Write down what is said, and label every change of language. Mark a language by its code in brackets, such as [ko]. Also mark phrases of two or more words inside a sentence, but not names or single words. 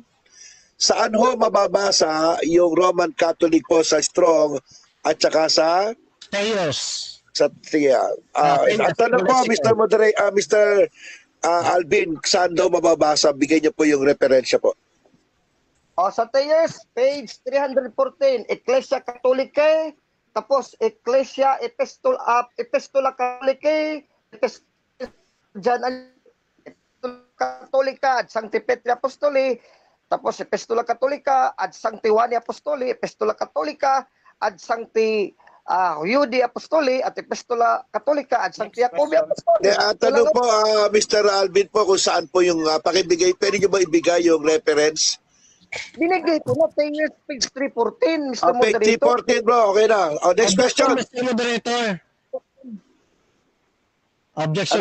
[tl] Saan ho mababasa yung [en] Roman Catholic [tl] po sa Strong at saka sa Thayos? Sa tanong po, Mr. Alvin, saan daw mababasa? Bigay niyo po yung referensya po. Sa Thayers, page 314, [la] Ecclesia Catholicae, tapos Ecclesia Epistola Catholicae, Catholica ad Sancti Petri Apostoli, tapos Epistola Catholica ad Sancti Juani Apostoli, Epistola Catholica ad Sancti Judi Apostoli, at Epistola Catholica ad Sancti Jacobi Apostoli. [tl] Tanong po, Mr. Alvin po, kung saan po yung pakibigay, pwede niyo ba ibigay yung reference? Binigay ko na Thayers, page 314, Mr. Page Moderator. 314, bro. Okay na. [en] Next question. Mr. Moderator. Objection